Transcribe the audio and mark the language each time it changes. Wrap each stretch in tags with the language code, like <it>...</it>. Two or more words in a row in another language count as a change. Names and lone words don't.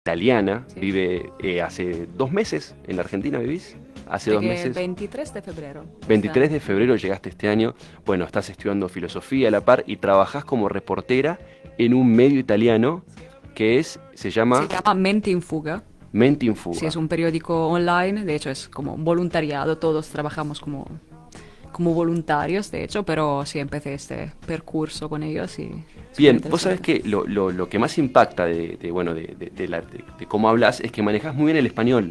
<es>italiana, Sí. vive hace 2 meses en la Argentina, ¿vivís? Hace De dos que meses. 23 de febrero. 23 de febrero llegaste este año. Bueno, estás estudiando filosofía a la par y trabajás como reportera en un medio italiano se Se llama llama Mente in Fuga. Mente in Sí, es Fuga. un periódico online, de hecho es como voluntariado, todos trabajamos como voluntarios, de hecho, pero sí empecé este percurso con ellos y es muy Bien, vos sabés interesante. que lo que más impacta bueno, de cómo hablas es que manejás muy bien el español.</es>